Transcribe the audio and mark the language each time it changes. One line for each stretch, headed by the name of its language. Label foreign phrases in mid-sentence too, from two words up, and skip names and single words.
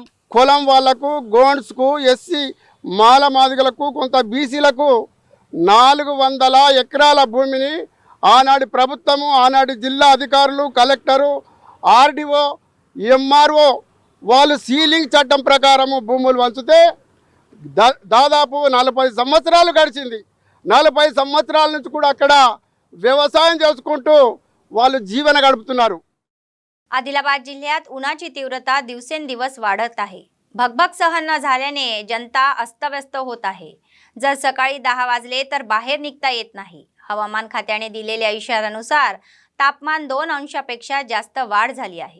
Telugu: కులం వాళ్లకు, గోండ్స్కు, ఎస్సీ మాల మాదిగలకు, కొంత బీసీలకు 400 ఎకరాల భూమిని ఆనాటి ప్రభుత్వము, ఆనాటి జిల్లా అధికారులు, కలెక్టరు, RDO, MRO వాళ్ళు సీలింగ్ చట్టం ప్రకారము భూములు వంచితే దాదాపు 40 సంవత్సరాలు గడిచింది। 40 సంవత్సరాల నుంచి కూడా అక్కడ వ్యవసాయం చేసుకుంటూ వాళ్ళు జీవన గడుపుతున్నారు।
Marathi: आदिलाबाद जिल्ह्यात उन्हाची तीव्रता दिवसेंदिवस वाढत आहे। भगभग सहन न झाल्याने जनता अस्तव्यस्त होत आहे। जर सकाळी 10 वाजले तर बाहेर निघता येत नाही। हवामान खात्याने दिलेल्या इशाऱ्यानुसार तापमान 2 अंशापेक्षा जास्त वाढ झाली आहे।